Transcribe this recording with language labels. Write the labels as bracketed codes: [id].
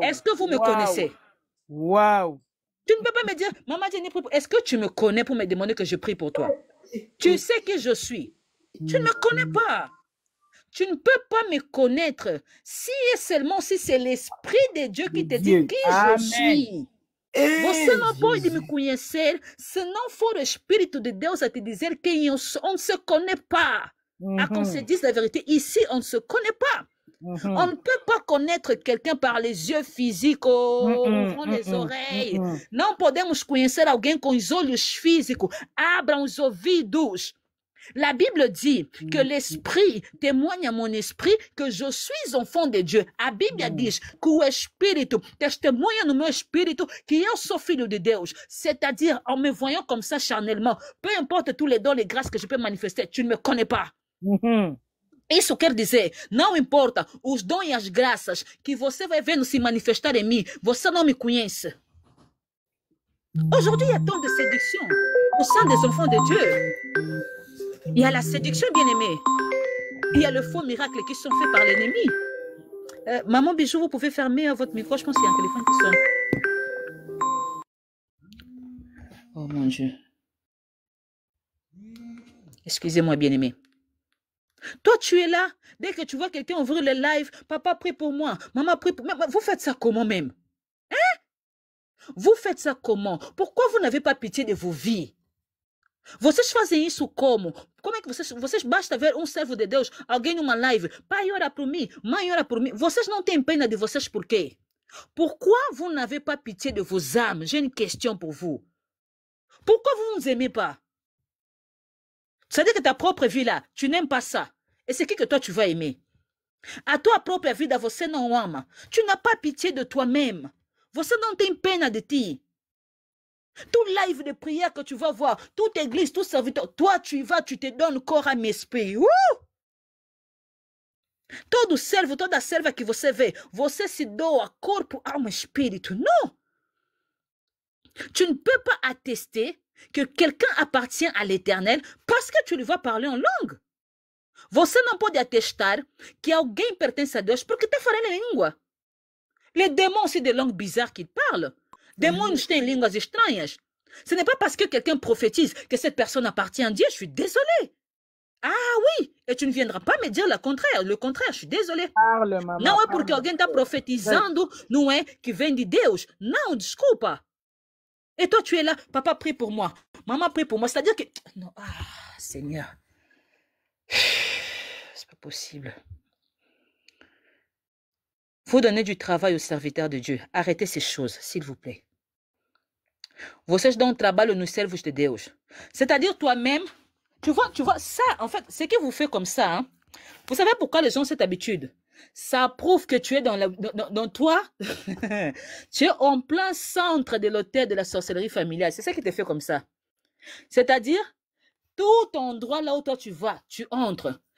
[fr] Est-ce que vous me connaissez? Tu ne peux pas me dire, maman, je dis prie pour... Est-ce que tu me connais pour me demander que je prie pour toi? Tu sais qui je suis. Tu ne me connais pas. Tu ne peux pas me connaître si et seulement si c'est l'Esprit de Dieu qui te dit qui je suis. [pt] Você não pode me conhecer se não for o Espírito de Deus a te dizer quem eu sou. [fr] On ne se connaît pas. À qu'on se dise la vérité, ici, on ne se connaît pas. On ne peut pas connaître quelqu'un par les yeux physiques, ouvrant les oreilles. [pt] Não podemos conhecer alguém com os olhos físicos. Abram os ouvidos. [fr] La Bible dit que l'esprit témoigne à mon esprit que je suis enfant de Dieu. [pt] A Bíblia diz que o espírito testemunha no meu espírito que eu sou filho de Deus. [fr] C'est-à-dire, en me voyant comme ça charnellement, peu importe tous les dons, les grâces que je peux manifester, tu ne me connais pas. [pt] Isso quer dizer, não importa os dons e as graças que você vai vendo se manifestar em mim, você não me conhece. [fr] Aujourd'hui, il y a tant de séduction au sein des enfants de Dieu. Il y a la séduction, bien-aimée. Il y a le faux miracle qui sont faits par l'ennemi. Maman Bijou, vous pouvez fermer votre micro. Je pense qu'il y a un téléphone qui sonne. Oh mon Dieu. Excusez-moi, bien-aimé. Toi, tu es là. Dès que tu vois quelqu'un ouvrir le live, papa prie pour moi, maman prie pour moi. Vous faites ça comment même? Hein? Vous faites ça comment? Pourquoi vous n'avez pas pitié de vos vies? [pt] Vocês fazem isso como? Como é que vocês basta ver servo de Deus, alguém numa live, pai ora por mim, mãe ora por mim. Vocês não têm pena de vocês por quê? [fr] Pourquoi vous n'avez pas pitié de vos âmes? J'ai une question pour vous. Pourquoi vous ne nous aimez pas? C'est-à-dire que ta propre vie là, tu n'aimes pas ça. Et c'est qui que toi tu vas aimer? [pt] A tua própria vida você não ama. [fr] Tu n'as pas pitié de toi-même. [pt] Você não tem pena de ti. [fr] Tout live de prière que tu vas voir, toute église, tout serviteur, toi tu y vas, tu te donnes corps, âme, esprit. [pt] Todo servo, toda serva que você vê, você se doa corpo, alma, espírito. [fr] Non. Tu ne peux pas attester que quelqu'un appartient à l'Éternel parce que tu lui vas parler en langue. [pt] Você não pode atestar que alguém pertence a Deus porque está falando em língua. [fr] Les démons aussi des langues bizarres qu'ils parlent. [pt] Démons têm línguas estranhas. [fr] Ce n'est pas parce que quelqu'un prophétise que cette personne appartient à Dieu. Je suis désolée. Ah oui, et tu ne viendras pas me dire le contraire. Le contraire, je suis désolée. Parle, maman. [pt] Não é porque alguém está profetizando, não é que vem de Deus. Não, desculpa. [fr] Et toi, tu es là, papa prie pour moi, maman prie pour moi. C'est-à-dire que... Non, Seigneur. C'est pas possible. Faut donner du travail aux serviteurs de Dieu. Arrêtez ces choses, s'il vous plaît. [pt] Vocês dão trabalho nos servos de Deus. [fr] C'est-à-dire toi-même, tu vois, ça, en fait, ce que vous faites comme ça, hein, vous savez pourquoi les gens ont cette habitude? Ça prouve que tu es dans toi, tu es en plein centre de l'autel de la sorcellerie familiale. C'est ça qui te fait comme ça. C'est-à-dire, tout endroit là où toi tu vas, tu entres.